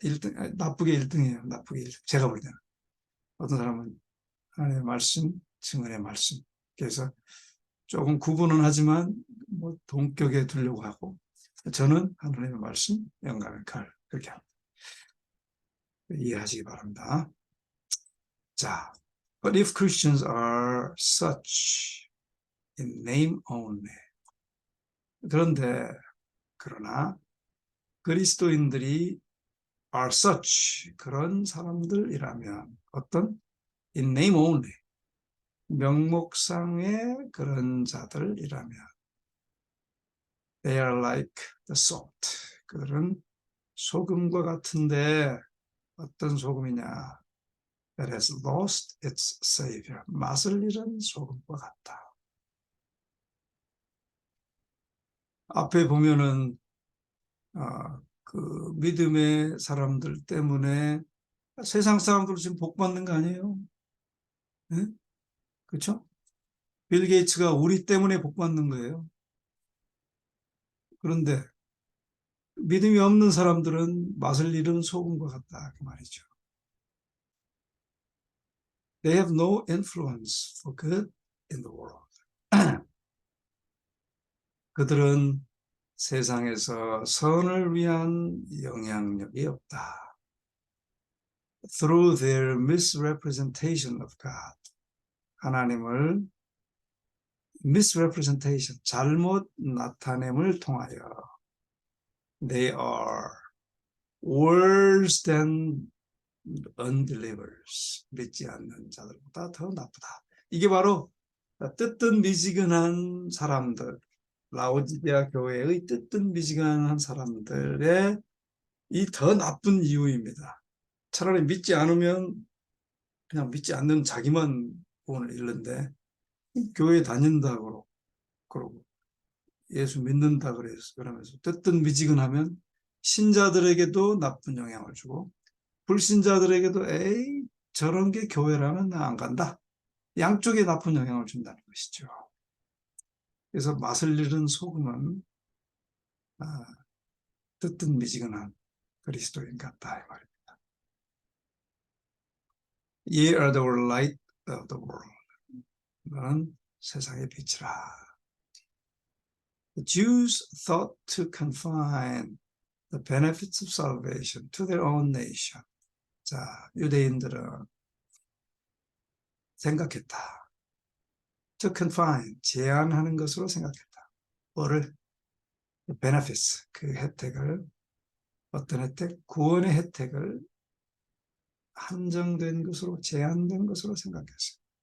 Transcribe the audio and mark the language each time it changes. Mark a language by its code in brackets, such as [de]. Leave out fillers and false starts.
[ko] 1등 나쁘게 1등이에요. 나쁘게 1등. 제가 볼 때는 어떤 사람은 하나님의 말씀, 증언의 말씀. 그래서 조금 구분은 하지만 뭐 동격에 두려고 하고 저는 하나님의 말씀, 영감의 글 그렇게 합니다. 이해하시기 바랍니다. [en] 자, but if Christians are such in name only. [ko] 그러나 그리스도인들이 [en] are such [ko] 그런 사람들이라면 어떤 [en] in name only [ko] 명목상의 그런 자들이라면 [en] they are like the salt. [ko] 그들은 소금과 같은데 어떤 소금이냐? [en] That has lost its savior. [ko] 맛을 잃은 소금과 같다. 앞에 보면은 그 믿음의 사람들 때문에 세상 사람들 지금 복 받는 거 아니에요? 네? 그렇죠? 빌 게이츠가 우리 때문에 복 받는 거예요. 그런데 믿음이 없는 사람들은 맛을 잃은 소금과 같다 그 말이죠. [en] They have no influence for good in the world. [ko] 그들은 세상에서 선을 위한 영향력이 없다. [en] Through their misrepresentation of God. [ko] 하나님을 [en] misrepresentation, [ko] 잘못 나타냄을 통하여 [en] they are worse than unbelievers. [ko] 믿지 않는 자들보다 더 나쁘다. 이게 바로 뜨뜻미지근한 사람들, 라오디게아 교회의 뜨뜻미지근한 사람들의 이 더 나쁜 이유입니다. 차라리 믿지 않으면 그냥 믿지 않는 자기만 구원을 잃는데 교회 다닌다고 그러고 예수 믿는다 그러면서 뜨뜻미지근하면 신자들에게도 나쁜 영향을 주고 불신자들에게도 에이 저런 게 교회라면 나 안 간다. 양쪽에 나쁜 영향을 준다는 것이죠. 그래서 맛을 잃은 소금은 뜨뜻미지근한 그리스도인 같다 이 말입니다. [en] Ye are the light of the world. [ko] 너는 세상의 빛이라. [en] The Jews thought to confine the benefits of salvation to their own nation. [ko] 자, 유대인들은 생각했다. To confine, 제한하는 것으로 생각했다. 뭐를? benefits, 그 혜택을, 어떤 혜택? 구원의 혜택을 한정된 것으로, 제한된 것으로 생각했어요.